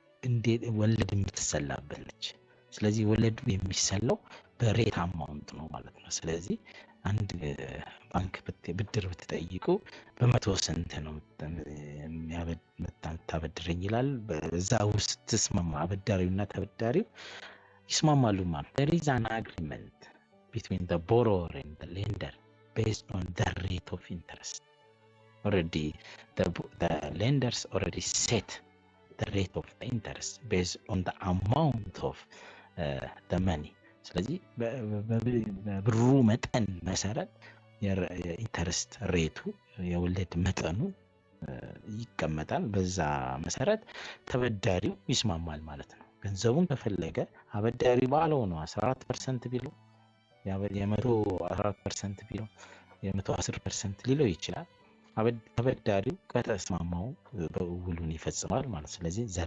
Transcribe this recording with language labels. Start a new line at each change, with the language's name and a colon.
Amharic: እንዴት ወለድ የምትሰላበት ነች። ስለዚህ ወለዱ የሚሰላው በሬት አማውንት ነው ማለት ነው። ስለዚህ አንድ ባንክ ብድር ብትጠይቁ በመቶ ስንት ነው የምታበድረኝ ይላል። በዛ ውስጥ ተስማማ አበዳሪውና ተበዳሪው ይስማማሉ ማለት
English: there is an agreement between the borrower and the lender based on the rate of interest. Already the lenders already set the rate of the interest based on the amount of the money.
Amharic: ስለዚህ በብሩ መጠን መሰረት የኢንተረስት ሬቱ የወለድ መጠኑ ይቀመጣል። በዛ መሰረት ተበዳሪው ይስማማል ማለት ነው። ገንዘቡን ከፈለገ አበዳሪ ባለው ነው 14% ቢለው የ114% ቢለው የ110% ሊለው ይችላል። ተበዳሪው ከተስማማው በውሉን ይፈጽማል ማለት። ስለዚህ